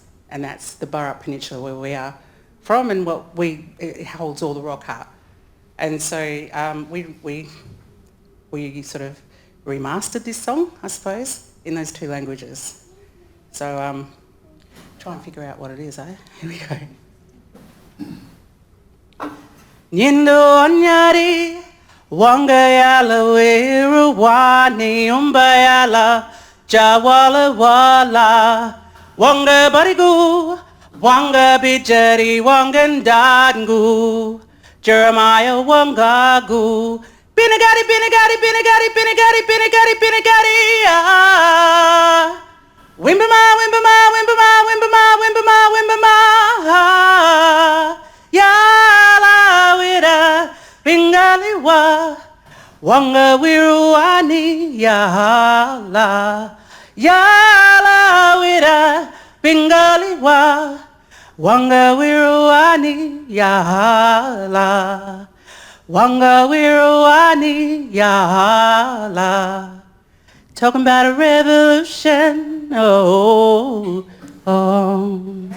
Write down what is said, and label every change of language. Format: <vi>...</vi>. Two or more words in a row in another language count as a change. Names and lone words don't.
<en>And that's the Burrup Peninsula where we are from, and it holds all the rock art. And so we sort of remastered this song, I suppose, in those two languages. So try and figure out what it is, eh? Here we go.</en> <yij>Nyendo anyari wangayala weru wani umbayala jawala wala wanga barigu wanga bijari wangandangu Jeremiah Wangagu. Binagati, binagati, binagati, binagati, binagati, binagati, ah. Wimbama, wimbama, wimbama, wimbama, wimbama, wimbama, ah. Yala wira, bingaliwa, wanga wiruani, yala. Yala wira, bingaliwa, wanga wiruani, yala. Wanga wiruani, yala.</yij> <en>Talking about a revolution, oh, oh.</en>